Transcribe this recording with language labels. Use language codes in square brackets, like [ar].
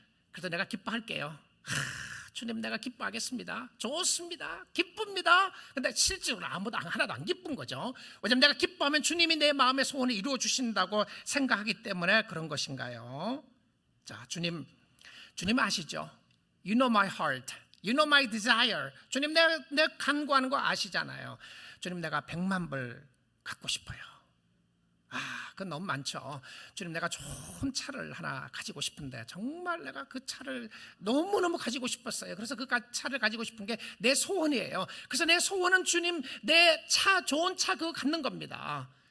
[ko] 그래서 내가 기뻐할게요. 주님, 내가 기뻐하겠습니다. 좋습니다. 기쁩니다. 근데 실제로 하나도 안 기쁜 거죠. 왜냐하면 내가 기뻐하면 주님이 내 마음의 소원을 이루어 주신다고 생각하기 때문에 그런 것인가요? 자, 주님 아시죠? [en] You know my heart, you know my desire. [ko] 주님, 내가 간구하는 거 아시잖아요. 주님, 내가 100만 불 갖고 싶어요. 그건 너무 많죠. 주님, 내가 좋은 차를 하나 가지고 싶은데 정말 내가 그 차를 너무너무 가지고 싶었어요. 그래서 그 차를 가지고 싶은 게 내 소원이에요. 그래서 내 소원은 주님, 내 차, 좋은 차 그거 갖는 겁니다.